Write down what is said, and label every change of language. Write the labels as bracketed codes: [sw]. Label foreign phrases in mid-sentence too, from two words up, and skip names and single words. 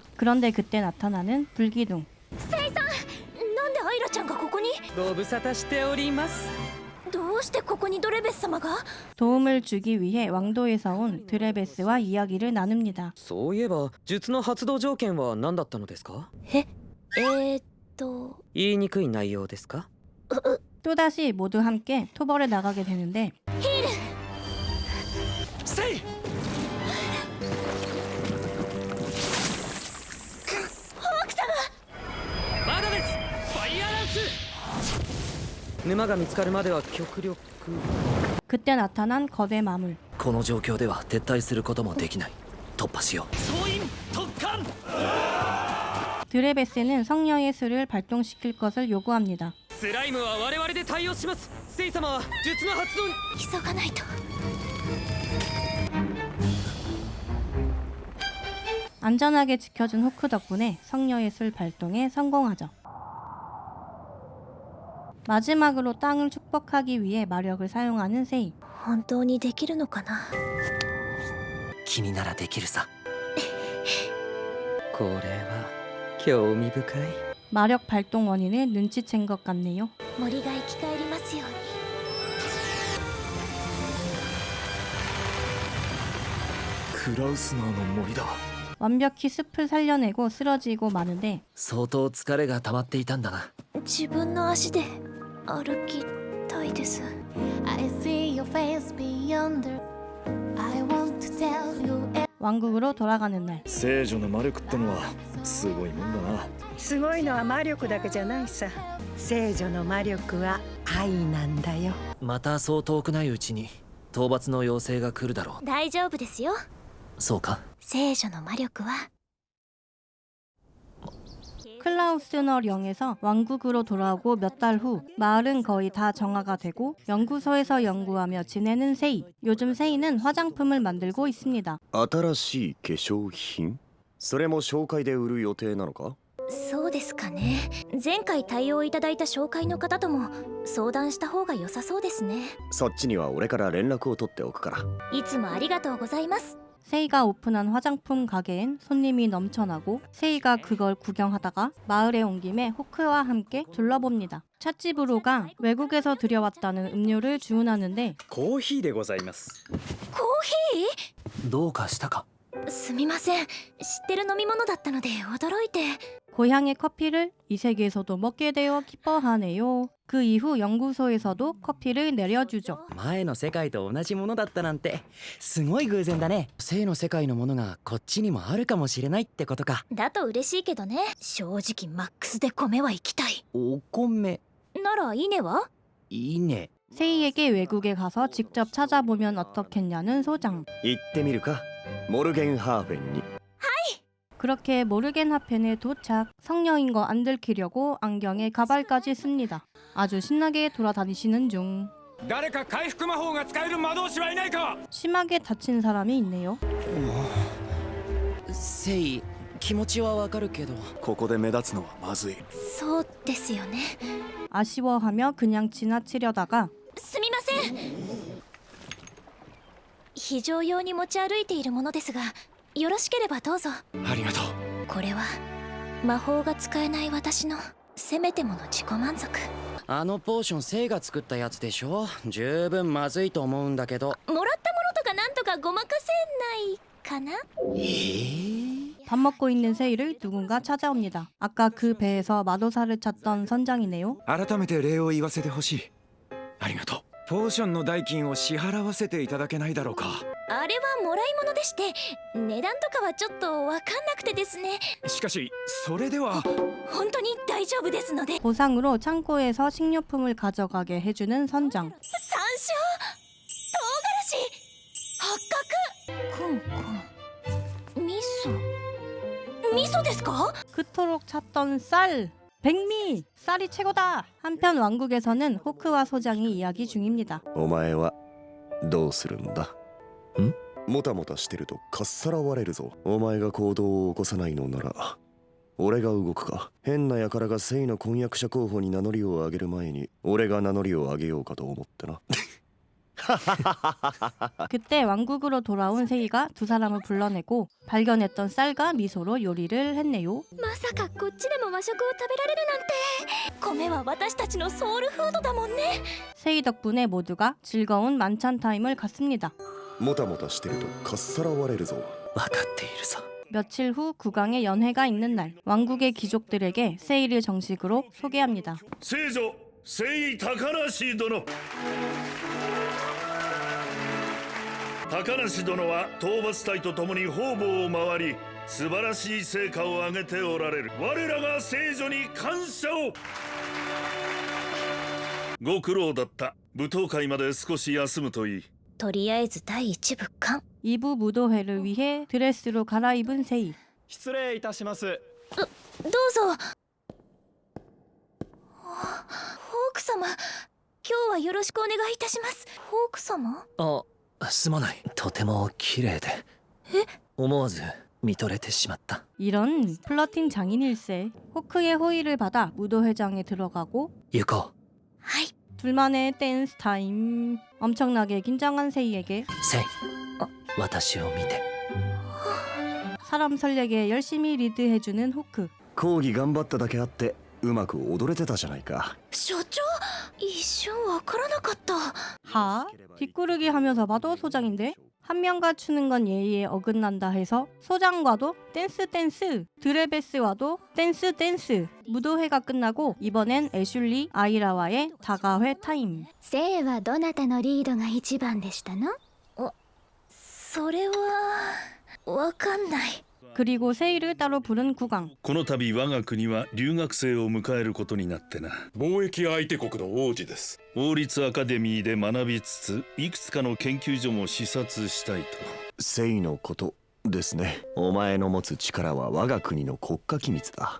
[ko] 그런데 그때 나타나는 불기둥. [ja] セイさん、なんでアイラちゃんがここに？ご無沙汰しております。どうしてここにドレベス様が？ [ko] 도움을 주기 위해 왕도에서 온 드레베스와 이야기를 나눕니다. [ja] そういえば術の発動条件は何だったのですか？言いにくい内容ですか？ [ko] 또다시 모두 함께 토벌에 나가게 되는데 [ja] セイ！まだです。ファイアランス。沼が見つかるまでは極力。 [ko] 그때 나타난 거대 마물. [ja] この状況では撤退することもできない。突破しよう。総員特艦！ [ko] 드레베스는 성녀의 수를 발동시킬 것을 요구합니다. [ja] スライムは我々で対応します。セイ様は術の発動。急がないと。 [ko] 안전하게 지켜준 호크 덕분에 성녀의 술 발동에 성공하죠. 마지막으로 땅을 축복하기 위해 마력을 사용하는 세이. [ja] 本当にできるのかな。君ならできるさ。これは興味深い。 [ko] 마력 발동 원인을 눈치챈 것 같네요. [ja] 森が生き返りますように。クラウスナーの森だ。 [ko] 완벽히 숲을 살려내고 쓰러지고 마는데 [ja] 相当疲れが溜まっていたんだな。自分の足で歩きたたいです。 [en] I see your face beyond the I want to tell you [ko] 왕국으로 돌아가는 날 [ja] 聖女の魔力ってのはすごいもんだな。すごいのは魔力だけじゃないさ。聖女の魔力は愛なんだよ。またそう遠くないうちに討伐の要請が来るだろう。大丈夫ですよ。そうか。聖女の魔力は [ko] 클라우스너령에서 왕국으로 돌아오고 몇 달 후 마을은 거의 다 정화가 되고 연구소에서 연구하며 지내는 세이. 요즘 세이는 화장품을 만들고 있습니다. [ja] 新しい化粧品それも紹介で売る予定なのか？そうですかね。前回対応いただいた紹介の方とも相談した方が良さそうですね。そっちには俺から連絡を取っておくから。いつもありがとうございます。 [ko] 세이가 오픈한 화장품 가게엔 손님이 넘쳐나고 세이가 그걸 구경하다가 마을에 온 김에 호크와 함께 둘러봅니다. 찻집으로가 외국에서 들여왔다는 음료를 주문하는데 [ja] コーヒーでございます。コーヒどうかしたか。ー？すみません。知ってる飲み物だったので驚いて。 [ko] 고향의 커피를 이 세계에서도 먹게 되어 기뻐하네요. 그 이후 연구소에서도 커피를 내려주죠. [ja] 前の世界と同じものだったなんてすごい偶然だね。生の世界のものがこっちにもあるかもしれないってことか。だと嬉しいけどね。正直マックスで米は行きたい。お米なら稲は？いいね。 [ko] 세이에게 외국에 가서 직접 찾아보면 어떻겠냐는 소장. [ja] 行ってみるか？モルゲンハーフェンに。 [ko] 그렇게 모르겐하펜에 도착. 성녀인 거 안 들키려고 안경에 가발까지 씁니다. 아주 신나게 돌아다니시는 중 [ja] 誰か回復魔法が使える魔導士はいないか？ [ko] 심하게 다친 사람이 있네요. [ja] セイ気持ちはわかるけどここで目立つのはまずい。そうですよね。 [ko] 아쉬워하며 그냥 지나치려다가 [ja] すみません。非常用に持ち歩いているものですが、よろしければどうぞ。ありがとう。これは魔法が使えない私のせめてもの自己満足。あのポーションセイが作ったやつでしょ。十分まずいと思うんだけど。もらったものとかなんとかごまかせないかな。 [ko] 밥 먹고 있는 세이를 누군가 찾아옵니다. 아까 그 배에서 마도사를 찾던 선장이네요. [ja] 改めて礼を言わせてほしい。ありがとう。ポーションの代金を支払わせていただけないだろうか。あれはもらい物でして、値段とかはちょっとわかんなくてですね。しかしそれでは本当に大丈夫ですので。 [ko] 보상으로 창고에서 식료품을 가져가게 해주는 선장. [ja] 山椒、唐辛子、八角、コンコン、味噌、味噌ですか？ [ko] 그토록 찾던 쌀! 백미! 쌀이 최고다! 한편 왕국에서는 호크와 소장이 이야기 중입니다. [ja] お前はどうするんだ？ん？もたもたしてるとかっさらわれるぞ。お前が行動を起こさないのなら俺が動くか。変な輩がセイの婚約者候補に名乗りを上げる前に俺が名乗りを上げようかと思ってな。 [ko] 그때 왕국으로 돌아온 세이가 두 사람을 불러내고 발견했던 쌀과 미소로 요리를 했네요. [ja] まさかこっちでも和食を食べられるなんて。米は私たちのソウルフードだもんね。 [ko] 세이 덕분에 모두가 즐거운 만찬 타임을 갖습니다. [ja] もたもたしてるとかっさらわれるぞ。分かっているさ。 [ko] 며칠 후 국왕의 연회가 있는 날, 왕국의 귀족들에게 세이를 정식으로 소개합니다. [ja] 聖女聖位高梨殿。高梨殿は討伐隊と共に方々を回り素晴らしい成果を上げておられる。我らが聖女に感謝を。ご苦労だった。舞踏会まで少し休むといい。とりあえず第一部完。 [ko] 2부 무도회를 위해 드레스로 갈아입은 세이. [ja] 失礼いたします。どうぞ。ホーク様、今日はよろしくお願いいたします。ホーク様？あ、すまない。とても綺麗で。思わず見とれてしまった。 [ko] 이런 플러팅 장인일세. 호크의 호의를 받아 무도회장에 들어가고 [ja] 行こう。はい。 [ko] 둘만의 댄스 타임. 엄청나게 긴장한 세이에게 [ja] セイ、私を見て。 [ko] 사람 설레게 열심히 리드해주는 호크. [ja] 講義頑張っただけあってうまく踊れてたじゃないか。所長、一瞬わからなかった。 [ko] 하? 뒷구르기 하면서 봐도 소장인데? 한 명과 추는 건 예의에 어긋난다 해서 소장과도 댄스 드레베스와도 댄스 무도회가 끝나고 이번엔 애슐리 아이라와의 다가회 타임. [ja] 聖はどなたのリードが一番でしたの？それはわかんない。 [ko] 그리고 세이를 따로 부른 국왕. [ja] この度我が国は留学生を迎えることになってな。貿易相手国の王子です。王立アカデミーで学びつついくつかの研究所も視察したいと。聖のことですね。お前の持つ力は我が国の国家機密だ。